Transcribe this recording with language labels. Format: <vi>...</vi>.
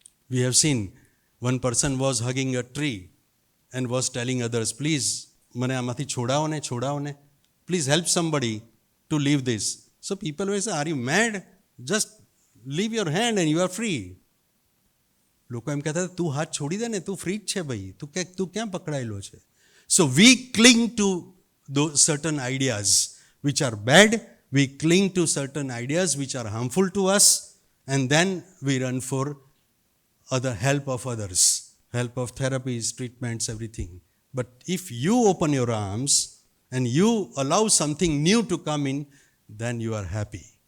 <en>We have seen one person was hugging a tree and was telling others, please</en> <gu>mane amathi chodao ne,</gu> <en>please help somebody to leave this. So people will say, are you mad? Just leave your hand and you are free.</en> <gu>લોકો એમ કહેતા તું હાથ છોડી દે ને, તું free જ છે ભાઈ, તું ક્યાં પકડાયેલો છે?</gu> <en>So we cling to those certain ideas which are bad, we cling to certain ideas which are harmful to us, and then we run for other help of others, help of therapies, treatments, everything. But if you open your arms and you allow something new to come in, then you are happy.</en>